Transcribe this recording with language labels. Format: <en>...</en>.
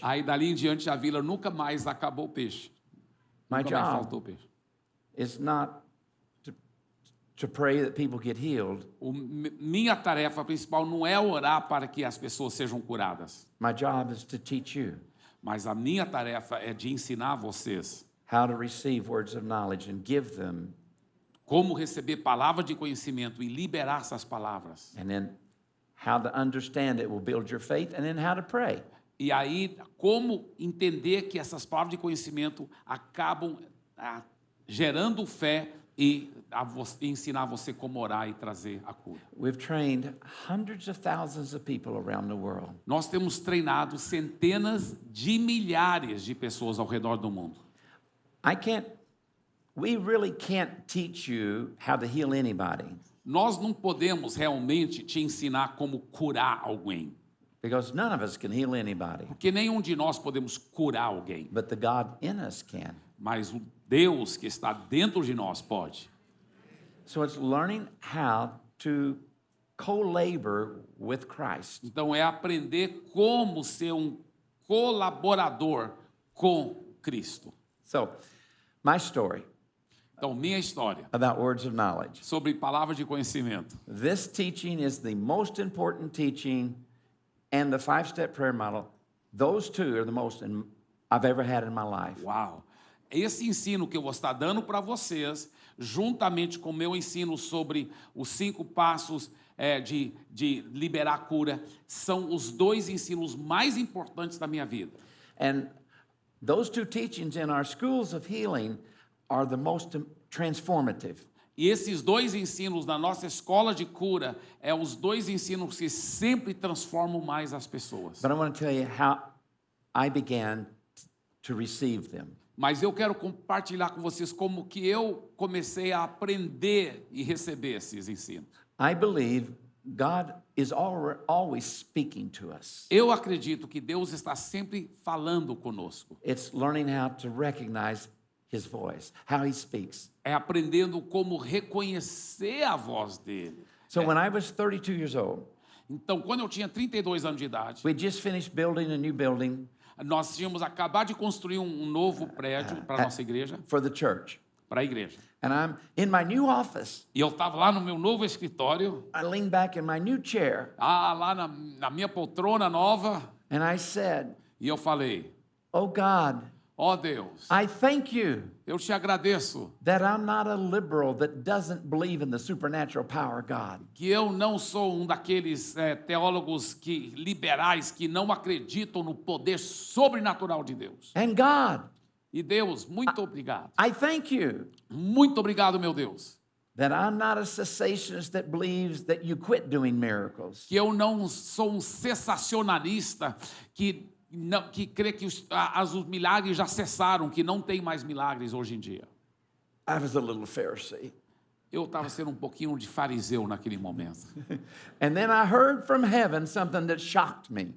<pt>aí dali em diante a vila nunca mais acabou o peixe.</pt> <en>My</en> <pt>Nunca mais</pt> <en>job</en> <pt>faltou peixe.</pt> <en>is not to pray that people get healed.</en> <pt>Minha tarefa principal não é orar para que as pessoas sejam curadas,</pt> <en>My job is to teach you</en> <pt>mas a minha tarefa é de ensinar vocês</pt> <en>how to receive words of knowledge and give them,</en> <pt>como receber palavra de conhecimento e liberar essas palavras.</pt> <en>and then how to understand it will build your faith, and then how to pray.</en> <pt>E aí, como entender que essas palavras de conhecimento acabam gerando fé e ensinar você como orar e trazer a cura.</pt> <en>We've trained hundreds of thousands of people around the world.</en> <pt>Nós temos treinado centenas de milhares de pessoas ao redor do mundo.</pt> <en>We really can't teach you how to heal anybody</en> <pt>Nós não podemos realmente te ensinar como curar alguém,</pt> <en>because none of us can heal anybody,</en> <pt>porque nenhum de nós podemos curar alguém,</pt> <en>but the God in us can.</en> <pt>mas o Deus que está dentro de nós pode.</pt> <en>So it's learning how to co-labor with Christ.</en> <pt>Então é aprender como ser um colaborador com Cristo.</pt> <en>So, my story</en> <pt>Então, minha história</pt> <en>about words of knowledge.</en> <pt>sobre palavra de conhecimento.</pt> <en>This teaching is the most important teaching, and the 5-step prayer model, those two are the most I've ever had in my life.</en> <pt>Uau! Esse ensino que eu vou estar dando para vocês, juntamente com o meu ensino sobre os 5 passos de liberar a cura, são os 2 ensinos mais importantes da minha vida.</pt> <en>And those two teachings in our schools of healing are the most transformative.</en> <pt>E esses 2 ensinos na nossa escola de cura os 2 ensinos que sempre transformam mais as pessoas.</pt> <en>But I want to tell you how I began to receive them.</en> <pt>Mas eu quero compartilhar com vocês como que eu comecei a aprender e receber esses ensinos.</pt> <en>I believe God is always speaking to us.</en> <pt>Eu acredito que Deus está sempre falando conosco.</pt> <en>It's learning how to recognize his voice, how he speaks.</en> <pt>É aprendendo como reconhecer a voz dele.</pt> <en>So when I was 32 years old,</en> <pt>Então, quando eu tinha 32 anos de idade,</pt> <en>we just finished building a new building</en> <pt>nós tínhamos acabado de construir um novo prédio para a nossa igreja,</pt> <en>for the church.</en> <pt>para a igreja.</pt> <en>And I'm in my new office.</en> <pt>E eu estava lá no meu novo escritório,</pt> <en>I leaned back in my new chair</en> <pt>lá na minha poltrona nova,</pt> <en>and I said,</en> <pt>e eu falei,</pt> <en>"Oh God,</en> <pt>ó Deus,</pt> <en>I thank you</en> <pt>eu te agradeço</pt> <en>that I'm not a liberal that doesn't believe in the supernatural power of God.</en> <pt>que eu não sou um daqueles teólogos liberais que não acreditam no poder sobrenatural de Deus.</pt> <en>And God,</en> <pt>E Deus, muito obrigado.</pt> <en>I thank you</en> <pt>Muito obrigado, meu Deus.</pt> <en>that I'm not a cessationist that believes that you quit doing miracles.</en> <pt>Que eu não sou um sensacionalista que crê que os milagres já cessaram, que não tem mais milagres hoje em dia.</pt> <en>I was a little Pharisee.</en> <pt>Eu estava sendo um pouquinho de fariseu naquele momento.</pt> <en>And then I heard from heaven something that shocked me.</en>